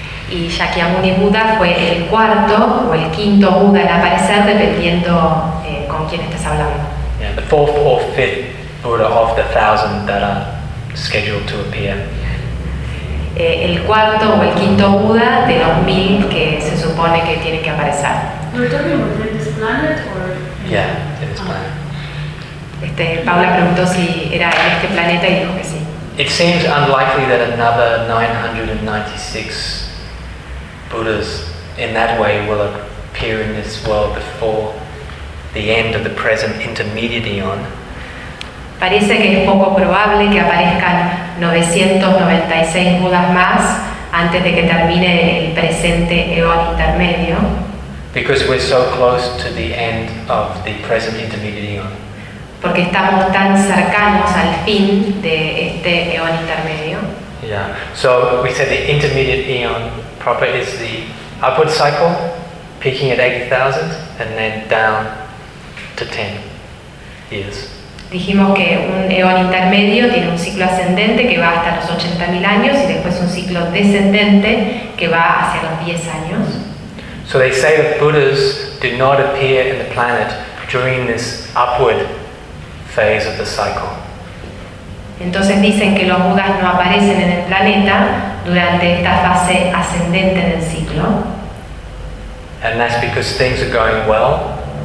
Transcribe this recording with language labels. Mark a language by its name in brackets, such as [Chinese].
[Spanish] Y Shakyamuni Buda fue el cuarto o el quinto Buda en aparecer, dependiendo con quién estás hablando. [English] Yeah, the fourth or fifth Buddha of the 1,000 that are scheduled to appear. [Spanish] El cuarto o el quinto Buda de los 1,000 que se supone que tiene que aparecer. ¿Estamos hablando de este planeta? Sí, en este planeta. Paula preguntó si era en este planeta y dijo que sí. [English] It seems unlikely that another 996 Buddhas in that way will appear in this world before the end of the present intermediate eon. [Spanish] Parece que es poco probable que aparezcan 996 Budas más antes de que termine el presente eon intermedio. [English] Because we're so close to the end of the present intermediate eon. [Spanish] Porque estamos tan cercanos al fin de este eon intermedio. [English] Yeah. So we said the intermediate eon proper is the upward cycle, peaking at 80,000 and then down to 10 years. [Spanish] Dijimos que un eón intermedio tiene un ciclo ascendente que va hasta los 80,000 años y después un ciclo descendente que va hacia los 10 años. [English] So they say that Buddhas do not appear in the planet during this upward phase of the cycle. [Spanish] Entonces dicen que los budas no aparecen en el planeta durante esta fase ascendente del ciclo. [English] And that's because things are going well.